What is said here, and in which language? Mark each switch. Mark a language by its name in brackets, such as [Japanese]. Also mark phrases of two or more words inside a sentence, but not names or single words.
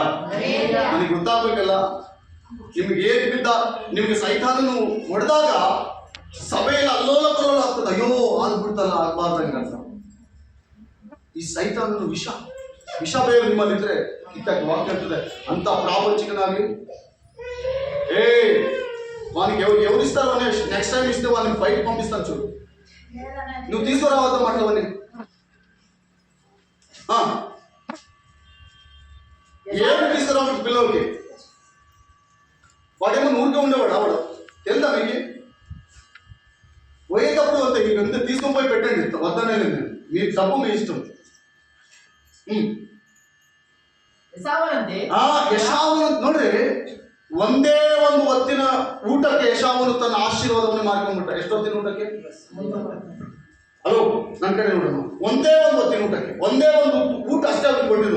[Kannada] ನನಗೆ ಗೊತ್ತಾಗಬೇಕಲ್ಲ, ನಿಮ್ಗೆ ಏನ್ ಬಿದ್ದ, ನಿಮ್ಗೆ ಸೈತಾನನು ಹೊಡೆದಾಗ ಸಭೆಯಲ್ಲಿ ಅಲ್ಲೋಲ ಕಲ್ಲೋಲ ಆಗ್ತದೆ. ಅಯ್ಯೋ ಆಗ್ಬಿಡ್ತಲ್ಲ, ಆಗ್ಬಾರ್ದಂಗ. ಈ ಸೈತಾನನು ವಿಷ ಬೇರೆ ನಿಮ್ಮಲ್ಲಿದ್ರೆ ಕಿತ್ತಾಕಿ ವಾಕ್ಯ ಇರ್ತದೆ. ಅಂತ ಪ್ರಾಪಂಚಿಕನಾಗಿ [Telugu] వానికి ఎవరు ఇస్తారు అని [English] next time [Telugu] ఇస్తే వాళ్ళని బయట పంపిస్తాను చూడు. నువ్వు తీసుకురావద్దా మాటలవన్నీ. ఏమి తీసుకురావచ్చు పిల్లలకి? వాడేమో ఊరికే ఉండేవాడు. ఆవిడ తెలుదా మీకు? పోయేటప్పుడు అంతే, మీకు అంతే తీసుకొని పోయి పెట్టండి. వద్దనే లేదు, మీ డబ్బు మీ ఇష్టం. [Kannada] ಯಶಾವನು ನೋಡ್ರಿ, ಒಂದೇ ಒಂದು ಹೊತ್ತಿನ ಊಟಕ್ಕೆ ಯಶಾವನು ತನ್ನ ಆಶೀರ್ವಾದವನ್ನು ಮಾಡ್ಕೊಂಡ್ಬಿಟ್ಟ. ಎಷ್ಟೊತ್ತಿನ ಊಟಕ್ಕೆ? ಹಲೋ, ನನ್ನ ಕಡೆ ನೋಡೋಣ. ಒಂದೇ ಒಂದು ಹೊತ್ತಿನ ಊಟಕ್ಕೆ, ಒಂದೇ ಒಂದು ಊಟ ಅಷ್ಟೇ ಅವ್ರಿಗೆ ಕೊಟ್ಟಿದ್ದು.